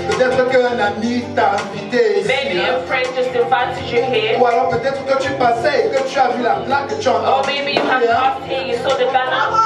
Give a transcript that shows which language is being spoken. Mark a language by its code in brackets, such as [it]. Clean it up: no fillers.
[fr] Peut-être qu'un ami t'a invité ici. [en] Maybe your friend just invited you here. [fr] Ou alors peut-être que tu passais et que tu as vu la plaque que tu as [en] Or maybe you have passed here, you saw the banner.